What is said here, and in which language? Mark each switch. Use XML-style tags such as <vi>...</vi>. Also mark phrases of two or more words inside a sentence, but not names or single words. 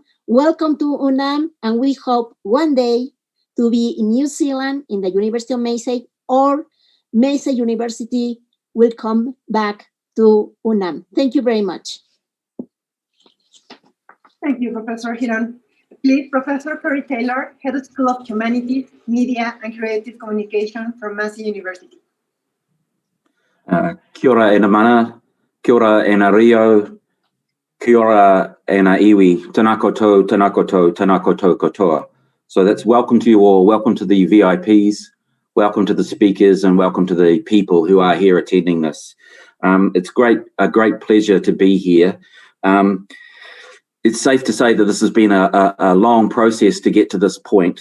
<en>Welcome to UNAM, and we hope one day to be in New Zealand in the University of Massey, or Massey University will come back to UNAM. Thank you very much. Thank you, Professor Hiron. Please, Professor Perry Taylor, Head of School of Humanities, Media, and Creative Communication from Massey University.</en> <mi>Kia ora e na mana, kia ora e na rio, kia ora e na iwi, tēnā koutou, tēnā koutou, tēnā koutou katoa.</mi> <en>So that's welcome to you all, welcome to the VIPs, welcome to the speakers, and welcome to the people who are here attending this. It's a great pleasure to be here. It's safe to say that this has been a long process to get to this point.</en>